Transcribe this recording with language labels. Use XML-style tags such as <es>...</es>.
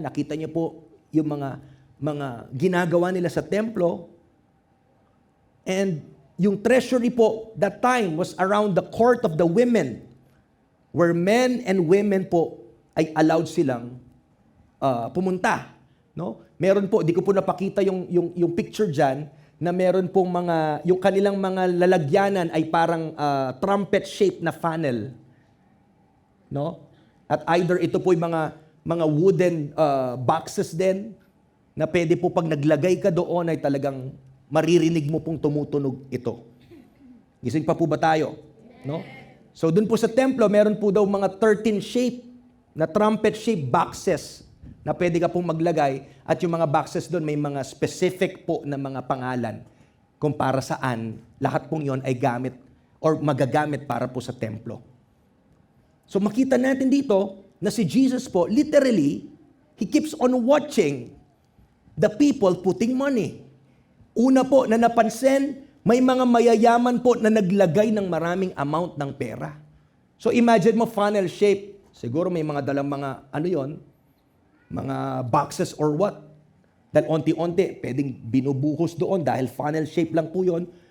<tl>Nakita niya po yung mga ginagawa nila sa templo.</tl> <en>And yung treasury po, that time was around the court of the women, where men and women po</en> <tl>ay allowed silang pumunta. No? Meron po, di ko po napakita yung picture dyan, na meron pong yung kanilang mga lalagyanan ay parang trumpet-shaped na funnel. No? At either ito po yung mga wooden boxes din, na pwede po pag naglagay ka doon ay talagang maririnig mo pong tumutunog ito. Gising pa po ba tayo? No? So dun po sa templo, meron po daw mga 13-shape na trumpet-shaped boxes na pwede ka pong maglagay, at yung mga boxes doon may mga specific po na mga pangalan kung para saan lahat pong yon ay gamit or magagamit para po sa templo. So makita natin dito na si Jesus po,</tl> <en>literally, He keeps on watching the people putting money.</en> <tl>Una po na napansin, may mga mayayaman po na naglagay ng maraming amount ng pera. So imagine mo funnel shape. Siguro may mga dalang mga mga boxes or what. Dahil onti-onti, pwedeng binubuhos doon dahil funnel shape lang po yun.</tl>